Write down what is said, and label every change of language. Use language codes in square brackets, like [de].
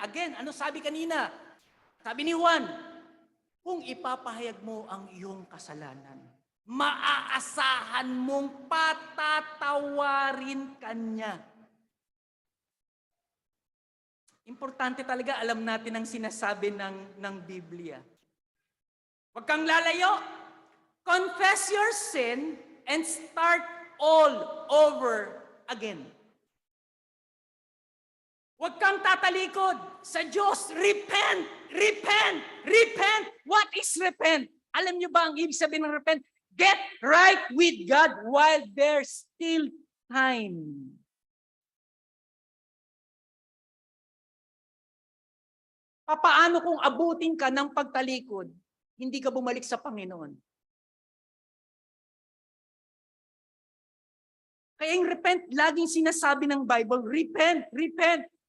[tl] Again, ano sabi kanina? Sabi ni Juan, kung ipapahayag mo ang iyong kasalanan, maaasahan mong patatawarin kanya. Importante talaga alam natin ang sinasabi ng Biblia. Huwag kang lalayo. [en] Confess your sin and start all over again. [tl] Huwag kang tatalikod sa Diyos. [en] Repent! Repent! Repent! What is repent? [tl] Alam niyo ba ang ibig sabihin ng repent? [en] Get right with God while there's still time. [tl] Paano kung abutin ka ng pagtalikod, hindi ka bumalik sa Panginoon? Kaya yung repent, laging sinasabi ng Bible, repent, repent.